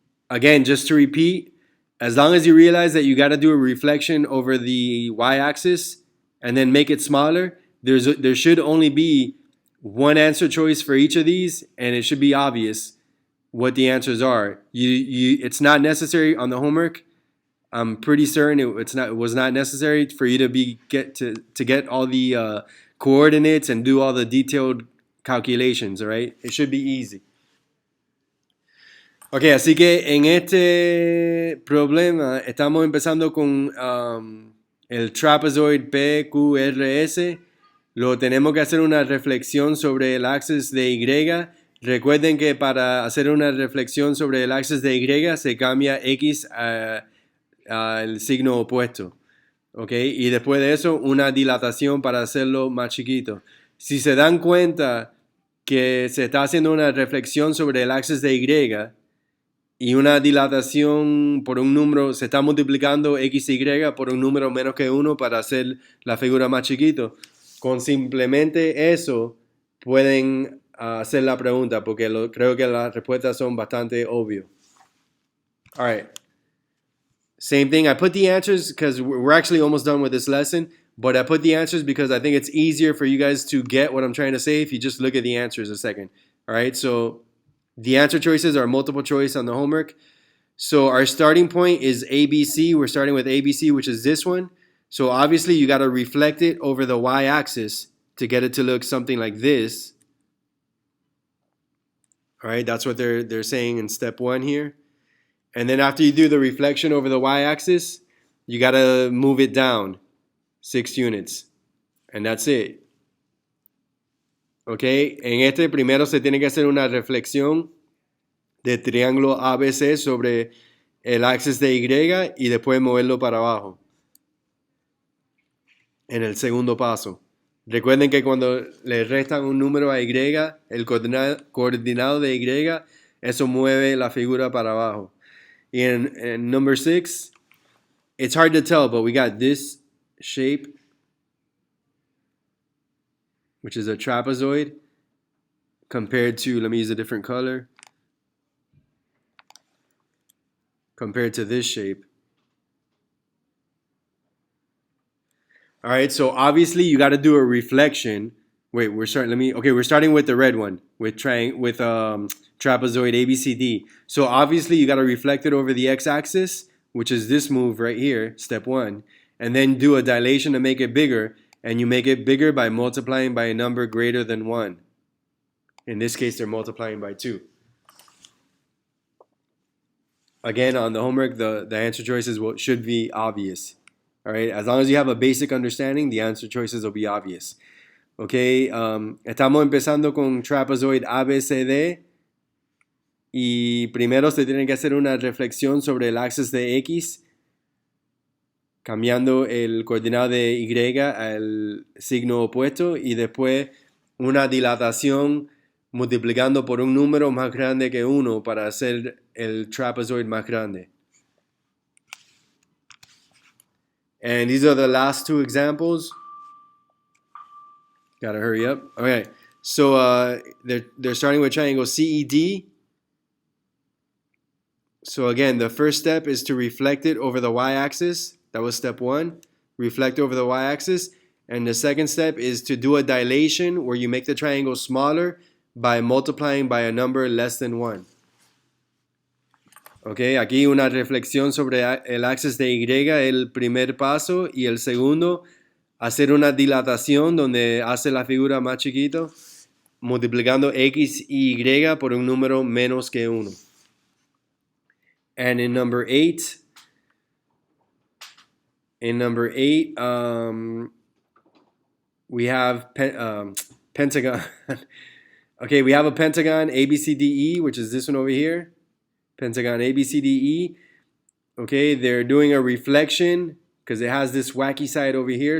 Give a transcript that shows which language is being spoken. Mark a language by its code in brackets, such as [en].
[en] Again, just to repeat, as long as you realize that you got to do a reflection over the y-axis and then make it smaller, there should only be one answer choice for each of these, and it should be obvious what the answers are. It's not necessary on the homework. I'm pretty certain it was not necessary for you to get all the coordinates and do all the detailed calculations. All right, it should be easy. [es] Ok, así que en este problema estamos empezando con el trapezoid PQRS. Lo tenemos que hacer una reflexión sobre el axis de Y. Recuerden que para hacer una reflexión sobre el axis de Y se cambia X al signo opuesto. ¿Ok? Y después de eso, una dilatación para hacerlo más chiquito. Si se dan cuenta que se está haciendo una reflexión sobre el axis de Y una dilatación por un número, se está multiplicando XY por un número menos que 1 para hacer la figura más chiquito. Con simplemente eso pueden hacer la pregunta, porque creo que las respuestas son bastante obvias. [en] All right. Same thing. I put the answers because we're actually almost done with this lesson, but I put the answers because I think it's easier for you guys to get what I'm trying to say if you just look at the answers a second. All right, so the answer choices are multiple choice on the homework. So our starting point is ABC. We're starting with ABC, which is this one. So obviously you got to reflect it over the y-axis to get it to look something like this. All right, that's what they're saying in step 1 here. And then after you do the reflection over the y-axis, you got to move it down 6 units. And that's it. [es] Ok, en este primero se tiene que hacer una reflexión de triángulo ABC sobre el axis de Y y después moverlo para abajo. En el segundo paso. Recuerden que cuando le restan un número a Y, el coordinado de Y, eso mueve la figura para abajo. Y en [en] number 6, it's hard to tell, but we got this shape, which is a trapezoid, compared to, let me use a different color, compared to this shape. All right, so obviously you got to do a reflection Wait, we're starting. Let me. Okay, we're starting with the red one with trapezoid ABCD. So obviously you got to reflect it over the x-axis, which is this move right here, step one, and then do a dilation to make it bigger, and you make it bigger by multiplying by a number greater than one. In this case, they're multiplying by two. Again, on the homework, the answer choices should be obvious. All right, as long as you have a basic understanding, the answer choices will be obvious. [es] Okay, estamos empezando con trapezoid ABCD y primero se tiene que hacer una reflexión sobre el axis de X, cambiando el coordenado de Y al signo opuesto y después una dilatación multiplicando por un número más grande que 1 para hacer el trapezoid más grande. [en] And these are the last two examples. Gotta hurry up. Okay, so they're starting with triangle CED. So again, the first step is to reflect it over the y-axis. That was step one. Reflect over the y-axis. And the second step is to do a dilation where you make the triangle smaller by multiplying by a number less than 1. [es] Okay, aquí una reflexión sobre el axis de Y, el primer paso, y el segundo, hacer una dilatación donde hace la figura más chiquito, multiplicando X y Y por un número menos que 1. [en] And in number 8, we have pentagon. Okay, we have a pentagon ABCDE, which is this one over here. Pentagon ABCDE. Okay, they're doing a reflection because it has this wacky side over here.